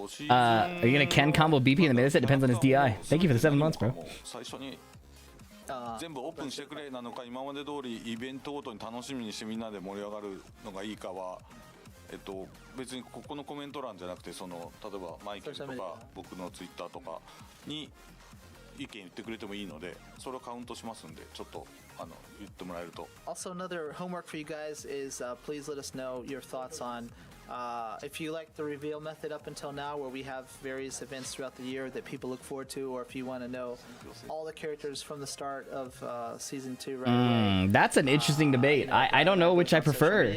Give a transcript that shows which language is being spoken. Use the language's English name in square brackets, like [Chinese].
[English] are you gonna Ken combo BP in the mid? It depends on his DI. Thank you for the 7 months, bro. [Japanese] 最初に全部オープンしてくれなのか今まで通りイベントごとに楽しみにしてみんなで盛り上がるのがいいかは。別にここのコメント欄じゃなくてその例えばマイケルとか僕のツイッターとかに意見言ってくれてもいいのでそれをカウントしますんでちょっと言ってもらえると。 [English] Also another homework for you guys is please let us know your thoughts on if you like the reveal method up until now where we have various events throughout the year that people look forward to or if you want to know all the characters from the start of Season 2 right away. That's an interesting debate. I don't know which I prefer.